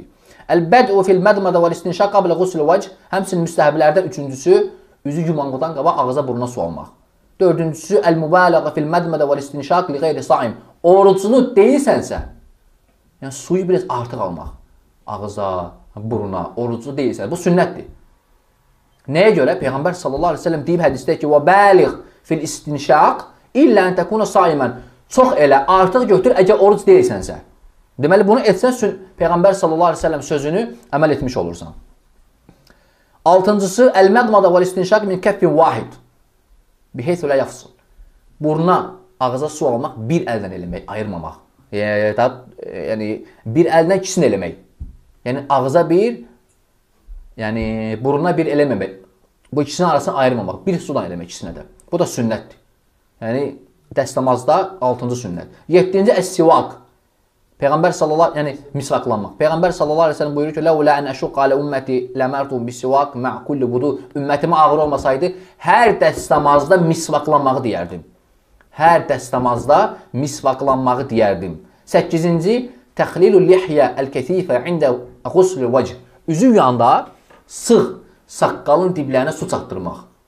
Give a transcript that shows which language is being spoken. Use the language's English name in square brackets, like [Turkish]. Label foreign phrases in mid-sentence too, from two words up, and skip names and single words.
[Arabic] البدء في المضمضة والاستنشاق قبل غسل الوجه. [Azerbaijani] Həmçinin müstəhəblərdən üçüncüsü, üzü yumanqıdan qabaq ağıza buruna su almaq. [Arabic] Dördüncüsü, المبالغة في المضمضة والاستنشاق لغير صائم. [Azerbaijani] Orucunu deyilsənsə, yəni suyu biraz artıq almaq. Ağıza, buruna, orucu deyilsən. Bu sünnətdir. Nəyə görə? Peyğəmbər [Arabic] صلى الله عليه وسلم [Azerbaijani] deyib hədisdə ki, [Arabic] وَبَالِغْ فِي الْاِسْتِنْشَاق إلا أن تكون صائما. [Azerbaijani] Çox elə, artıq götür, əgər oruc deyilsənsə. Deməli, bunu etsən, Peyğəmbər [Arabic] صلى الله عليه وسلم [Azerbaijani] sözünü əməl etmiş olursan. [Arabic] Altıncısı, المضمضة والاستنشاق من كف واحد. بحيث لا يفصل. [Azerbaijani] Buruna, ağıza su almaq, bir əldən eləmək, ayırmamaq. Yəni, bir əldən ikisini eləmək. Yəni, ağıza bir, yəni, buruna bir eləməmək. Bu ikisinin arasını ayırmamaq. Bir sudan eləmək ikisinə də. Bu da sünnətdir. Yəni, dəstəmazda 6-cı sünnət. 7-ci əs-sivak. Peyğəmbər sallallahu, yəni misvaklanmaq. Peyğəmbər [Arabic] صلى الله عليه وسلم [Azerbaijani] buyurur ki: [Arabic] "لولا أن أشق على أمتي لأمرت بالسواك مع كل وضوء." [Azerbaijani] Ümmətimə ağır olmasaydı, hər dəstəmazda misvaklanmağı deyərdim. Hər dəstəmazda misvaklanmağı deyərdim. [Arabic] 8-ci تخليل اللحية الكثيفة عند غسل الوجه. [Azerbaijani] Üzü yuyanda sıx saqqalın diblərinə su çatdırmaq.